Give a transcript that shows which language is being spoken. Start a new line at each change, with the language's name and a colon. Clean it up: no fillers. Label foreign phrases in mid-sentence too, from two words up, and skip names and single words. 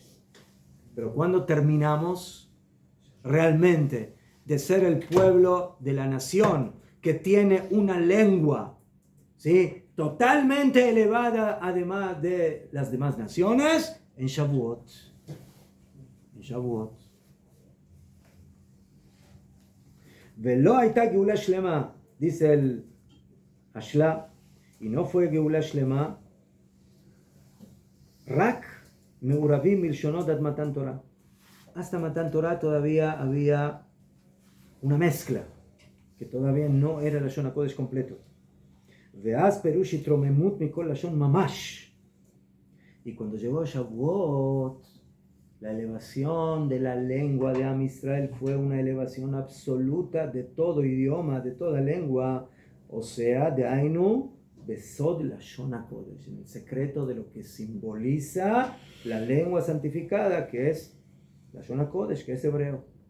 Spanish: Pero cuando terminamos realmente de ser el pueblo de la nación que tiene una lengua, ¿sí?, totalmente elevada además de las demás naciones, en Shavuot.
Hebrew: En Shavuot. ולא הייתה גאולה שלמה,
Spanish: dice el Ashla, y no fue
Hebrew: גאולה שלמה, רק מעורבים מלשונות עד מתן תורה.
Spanish: Hasta
Hebrew: מתן תורה
Spanish: todavía había una mezcla, que todavía no era el
Hebrew: לשון הקודש
Spanish: completo.
Hebrew: ואז פירוש התרוממות מכל לשון ממש.
Spanish: Y cuando llegó Shavuot, la elevación de la lengua de
Hebrew: עם ישראל
Spanish: fue una elevación absoluta de todo idioma, de toda lengua, o sea, de
Hebrew: היינו, בסוד לשון הקודש,
Spanish: en el secreto de lo que simboliza la lengua santificada, que es
Hebrew: לשון הקודש,
Spanish: que es hebreo.